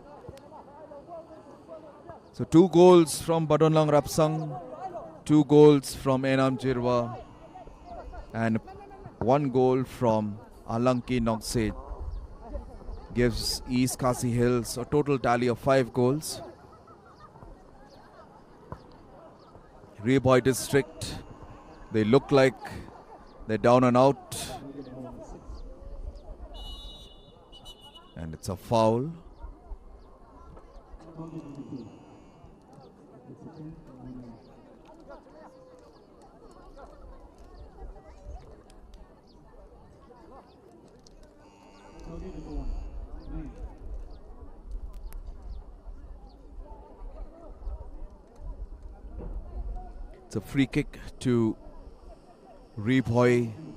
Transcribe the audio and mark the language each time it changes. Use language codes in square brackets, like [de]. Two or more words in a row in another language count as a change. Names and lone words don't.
[en] So 2 goals from Badanlang Rapsang, 2 goals from Enam Jirwa, and 1 goal from Alanki Nongset gives East KHASI Hills a total tally of 5 goals. RI-BHOI district, they look like they're down and out. And it's a foul. It's a free kick to RI-BHOI.